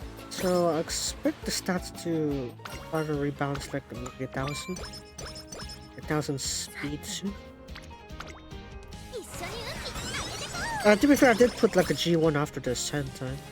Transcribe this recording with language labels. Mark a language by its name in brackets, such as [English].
[English] So I expect the stats to auto rebounds like maybe 1,000 speed soon. [Japanese] う一緒に運気上げてこ [English] To be fair, I did put like a G1 after the ascent time.